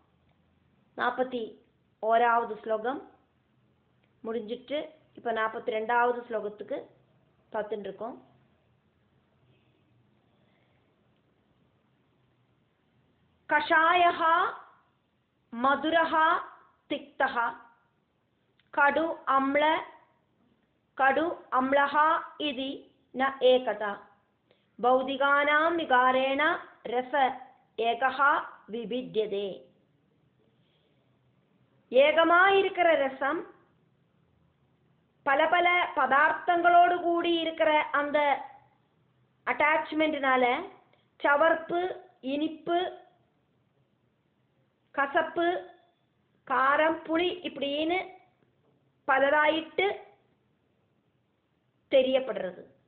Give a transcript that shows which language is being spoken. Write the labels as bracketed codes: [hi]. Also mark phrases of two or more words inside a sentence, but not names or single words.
[ta] 41வது ஸ்லோகம் முடிஞ்சிட்டு இப்போ 42வது ஸ்லோகத்துக்கு பார்த்துட்டு இருக்கோம். [sa] कषायः मधुरः तिक्तः कटु अम्लः इति न एकता भौतिकानां विकारेण रस एकः विभिद्यते. [ta] ஏகமாயிருக்கிற ரசம் பல பல பதார்த்தங்களோடு கூடி இருக்கிற அந்த அட்டாச்மெண்ட்னால சவர்ப்பு, இனிப்பு, கசப்பு, காரம், புளி இப்படின்னு பலராயிட்டு தெரியப்படுறது.